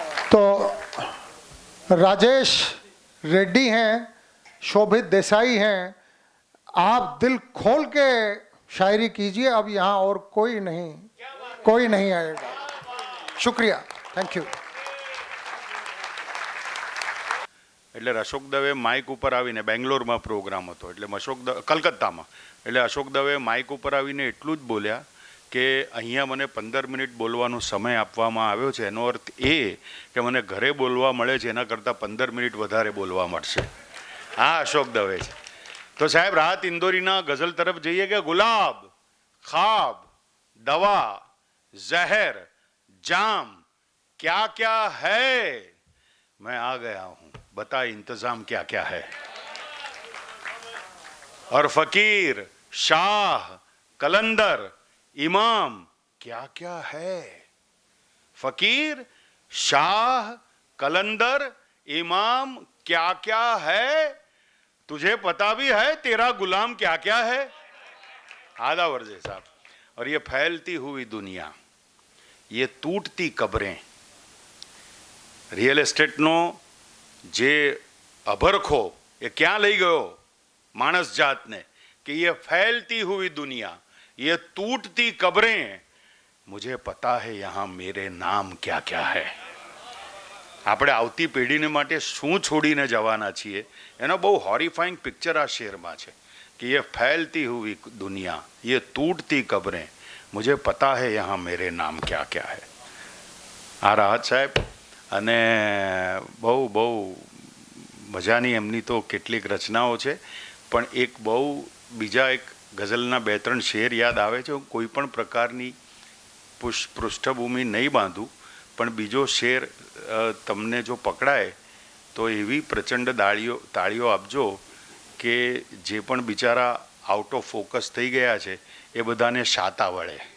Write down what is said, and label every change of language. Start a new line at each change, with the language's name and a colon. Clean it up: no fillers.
Hindi: तो राजेश रेड्डी हैं, शोभित देसाई हैं, आप दिल खोल के शायरी कीजिए, अब यहाँ और कोई नहीं आएगा। शुक्रिया, थैंक यू।
Gujarati: એટલે અશોક દવે માઇક ઉપર આવીને બેંગ્લોરમાં પ્રોગ્રામ હતો, એટલે કલકત્તામાં, એટલે અશોક દવે માઇક ઉપર આવીને એટલું જ બોલ્યા કે અહીંયા મને 15 મિનિટ બોલવાનો સમય આપવામાં આવ્યો છે, એનો અર્થ એ કે મને ઘરે બોલવા મળે છે એના કરતાં 15 મિનિટ વધારે બોલવા મળશે. હા, અશોક દવે છે. તો સાહેબ, રાહત ઇન્દોરીના ગઝલ તરફ જઈએ કે
Hindi: ગુલાબ, ખાબ, દવા, ઝહેર, જામ, क्या क्या है, मैं आ गया हूं, बता इंतजाम क्या क्या है. और फकीर, शाह, कलंदर, इमाम, क्या क्या है. फकीर, शाह, कलंदर, इमाम, क्या क्या है. तुझे पता भी है तेरा गुलाम क्या क्या है. आधा वर्जे साहब. और ये फैलती हुई दुनिया, ये तूटती कब्रें,
Gujarati: रियल एस्टेटનો જે અભરખો એ ક્યાં લઈ ગયો માણસ જાતને
Hindi: कि ये फैलती हुई दुनिया, ये टूटती कब्रें, मुझे पता है यहाँ मेरे नाम क्या क्या है.
Gujarati: આપણે આવતી પેઢીને માટે શું છોડીને જવાના છીએ એનો બહુ હોરિફાઈંગ પિક્ચર આ શેરમાં છે
Hindi: कि ये फैलती हुई दुनिया, ये टूटती कब्रें, मुझे पता है यहाँ मेरे नाम क्या क्या है.
Gujarati: આ રાહત સાહેબ અને બહુ બહુ મજાની એમની તો કેટલીક રચનાઓ છે, પણ એક બહુ બીજા એક ગઝલના 2-3 શેર યાદ આવે છે. હું કોઈ પણ પ્રકારની પૃષ્ઠભૂમિ નહીં બાંધું, પણ બીજો શેર તમને જો પકડાય તો એવી પ્રચંડ તાળીઓ આપજો કે જે પણ બિચારા આઉટ ઓફ ફોકસ થઈ ગયા છે એ બધાને શાતા વળે.